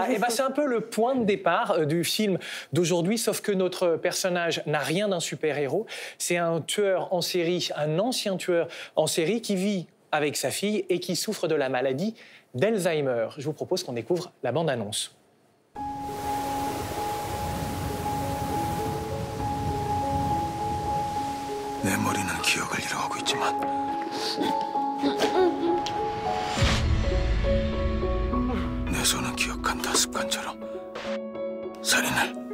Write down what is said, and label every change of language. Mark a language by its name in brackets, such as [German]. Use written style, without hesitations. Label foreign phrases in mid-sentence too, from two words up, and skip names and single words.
[French] C'est un peu le point de départ du film d'aujourd'hui, sauf que notre personnage n'a rien d'un super-héros. C'est un tueur en série, un ancien tueur en série qui vit avec sa fille et qui souffre de la maladie d'Alzheimer. Je vous propose qu'on découvre la bande-annonce. [Korean] 내 머리는 기억을 잃어가고 있지만 내 손은 기억한다 습관처럼 살인을.